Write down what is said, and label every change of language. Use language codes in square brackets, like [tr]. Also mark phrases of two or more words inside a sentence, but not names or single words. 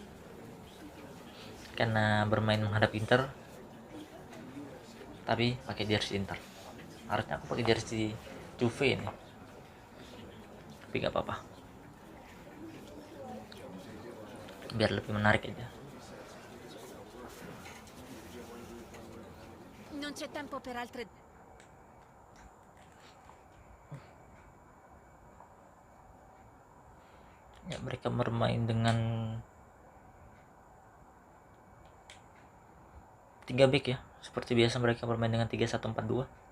[id] Karena bermain menghadapi Inter, tapi pakai jersey Inter. Harusnya aku pakai jersey Juve ini, tapi gak apa-apa, biar lebih menarik aja. [it] Non c'è tempo per altre. [id] Ya, mereka bermain dengan 3 back ya, seperti biasa mereka bermain dengan 3-1-4-2.